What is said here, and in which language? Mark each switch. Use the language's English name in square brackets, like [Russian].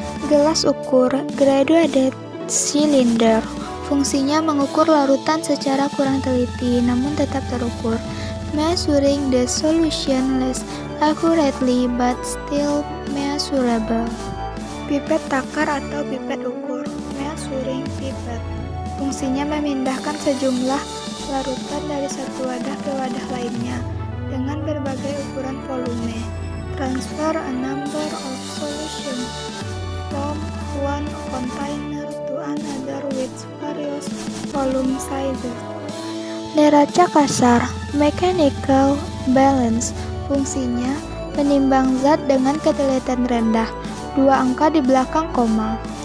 [Indonesian] Gelas ukur, graduated cylinder. Fungsinya mengukur larutan secara kurang teliti namun tetap terukur. [English] Measuring the solution less accurately but still measurable. [Indonesian] Pipet takar atau pipet ukur, measuring pipet. Fungsinya memindahkan sejumlah larutan dari satu wadah ke wadah lainnya dengan berbagai ukuran volume. [English] Transfer a number of solutions from one container to another with various volume sizes. [Indonesian] Neraca kasar, mechanical balance. Fungsinya menimbang zat dengan ketelitian rendah, 2 angka di belakang koma.